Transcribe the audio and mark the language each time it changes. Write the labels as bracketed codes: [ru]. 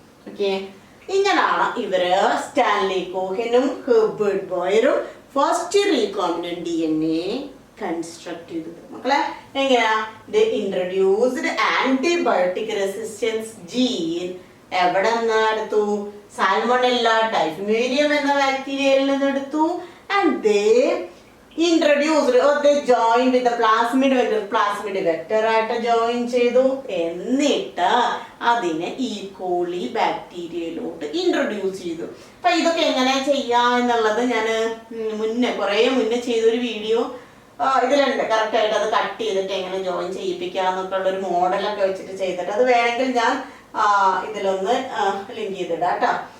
[ml] Okay, ഇങ്ങനാണ് ഇവര് Stanley കോഹിനും Herbert ബോയറും first recombinant DNA construct ചെയ്തത് മക്കളെ. എങ്ങനെയാ? ദേ ഇൻട്രൊഡ്യൂസ്ഡ് ആന്റിബയോട്ടിക് റെസിസ്റ്റൻസ് ജീൻ എവിടെ നിന്ന് എടുത്തു? സാൽമോണെല്ല ടൈഫിമീഡിയം എന്ന ബാക്ടീരിയയിൽ നിന്ന് എടുത്തു. [en] and they introduced or they joined with the plasmid vector [ml] ആയിട്ട് ജോയിൻ ചെയ്തു. എന്നിട്ട് അതിനെ ഈക്കോളി ബാക്ടീരിയയിലോട്ട് ഇൻട്രൊഡ്യൂസ് ചെയ്തു. അപ്പൊ ഇതൊക്കെ എങ്ങനെ ചെയ്യാ എന്നുള്ളത് ഞാൻ കുറെ മുന്നേ ചെയ്തൊരു വീഡിയോ ഇതിലുണ്ട്. കറക്റ്റ് ആയിട്ട് അത് കട്ട് ചെയ്തിട്ട് എങ്ങനെ ജോയിൻ ചെയ്യിപ്പിക്കാന്നൊക്കെ ഉള്ള ഒരു മോഡലൊക്കെ വെച്ചിട്ട് ചെയ്തിട്ട്, അത് വേണമെങ്കിൽ ഞാൻ ഇതിലൊന്ന് ലിങ്ക് ചെയ്തിടാം കേട്ടോ.